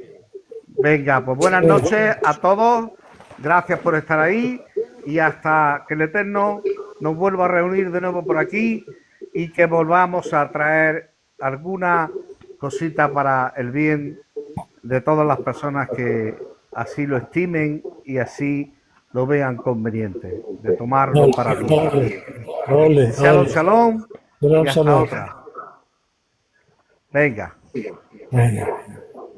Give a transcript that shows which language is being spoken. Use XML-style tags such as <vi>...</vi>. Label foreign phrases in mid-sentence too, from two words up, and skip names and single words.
<es>Venga, pues buenas noches a todos. Gracias por estar ahí y hasta que el Eterno nos vuelva a reunir de nuevo por aquí y que volvamos a traer alguna cosita para el bien de todas las personas que así lo estimen y así lo vean conveniente, de tomarlo para bien. Ole, Shalom, ole. shalom y Shalom, hasta shalom. otra. Venga. Venga.</es>